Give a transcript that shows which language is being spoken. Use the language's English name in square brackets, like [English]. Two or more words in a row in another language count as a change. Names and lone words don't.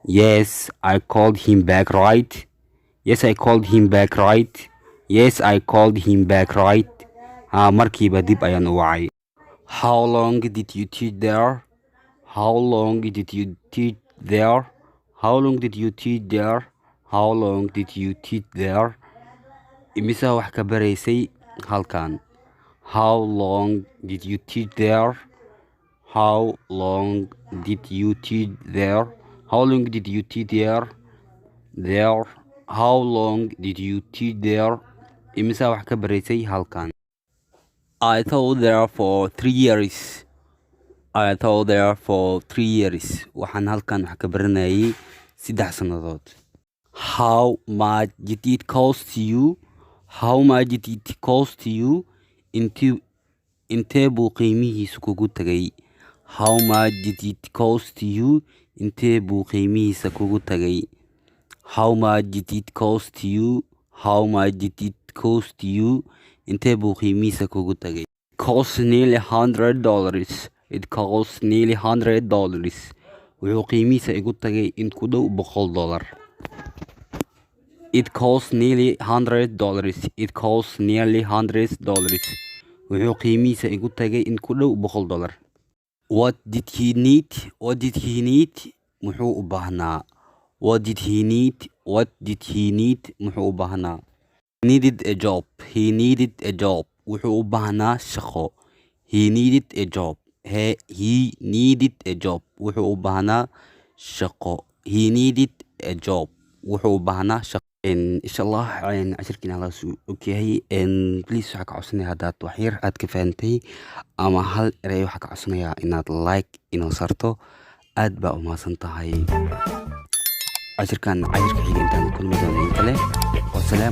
[English] Yes, I called him back, right? Yes, I called him back, right? Yes, I called him back, right? [Somali] Markiiba dib ayaan u wacay. [English] How long did you teach there? How long did you teach there? How long did you teach there? How long did you teach there? [Somali] Imisa wax ka baraysay halkan? [English] How long did you teach there? How long did you teach there? How long did you teach there? There. How long did you teach there? [Somali] Imisa wax ka baraysay halkan? [English] I taught there for 3 years. I taught there for 3 years. [Somali] Waxaan halkan wax ka baranayay 3 sannadood. [English] How much did it cost you? How much did it cost you? [Somali] Intee buu qiimihiisu kugu tagay? [English] How much did it cost you? [Somali] Intee buu qiimihiisa kugu tagay? [English] How much did it cost you? How much did it cost you? [Somali] Intee buu qiimihiisa kugu tagay? [English] Cost nearly $100. It cost nearly $100. [Somali] Wuxuu qiimihiisa igu tagay in ku dhow $100. [English] It cost nearly $100. It cost nearly $100. [Somali] Wuxuu qiimihiisa igu tagay in ku dhow $100. [English] What did he need? What did he need? [Somali] Muxuu u baahnaa? [English] What did he need? What did he need? [Somali] Muxuu u baahnaa? [English] He needed a job. He needed a job. [Somali] Wuxuu u baahnaa shaqo. [English] He needed a job. He needed a job. [Somali] Wuxuu u baahnaa shaqo. [English] He needed a job. [Somali] Wuxuu u baahnaa shaqo. [Arabic] insha allah [Somali] cashirkiina halaas ogyahay. Please waxaa ka codsanaya haddaad wax yar aad ka fahantay ama hal erey waxaa ka codsanayaa inaad like inoo sarto. aad baa u mahadsan tahay. cashirka xiga intaan kulmi doona in kale.